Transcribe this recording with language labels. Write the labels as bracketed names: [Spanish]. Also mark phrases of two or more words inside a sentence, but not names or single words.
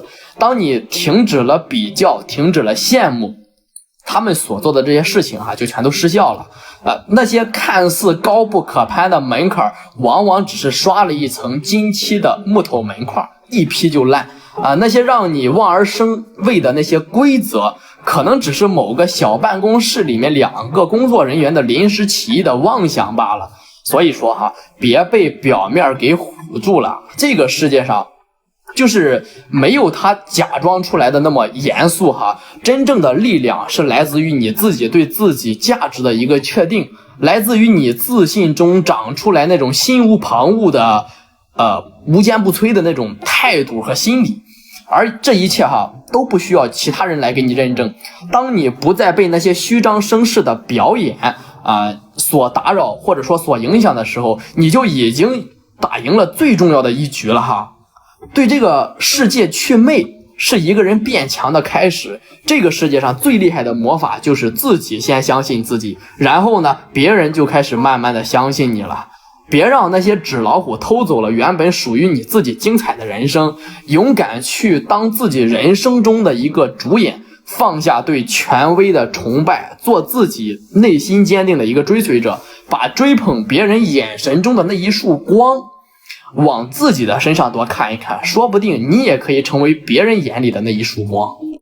[Chinese] 當你停止了比較，停止了羨慕，他們所做的這些事情就全都失效了那些看似高不可攀的門檻，往往只是刷了一層金漆的木頭門框，一劈就爛那些讓你望而生畏的那些規則，可能只是某個小辦公室裡面2個工作人員的臨時起意的妄想罷了。所以說別被表面給唬住了，這個世界上就是沒有他假裝出來的那麼嚴肅真正的力量是來自於你自己對自己價值的一個確定，來自於你自信中長出來那種心無旁騖的無堅不摧的那種態度和心理。而這一切都不需要其他人來給你認證。當你不再被那些虛張聲勢的表演所打擾或者說所影響的時候，你就已經打贏了最重要的一局了对这個世界祛魅是一個人變強的開始。這個世界上最厲害的魔法就是自己先相信自己，然後呢，別人就開始慢慢的相信你了。別讓那些紙老虎偷走了原本屬於你自己精彩的人生，勇敢去當自己人生中的一個主演，放下對權威的崇拜，做自己內心堅定的一個追隨者，把追捧別人眼神中的那一束光往自己的身上多看一看，說不定你也可以成為別人眼裡的那一束光。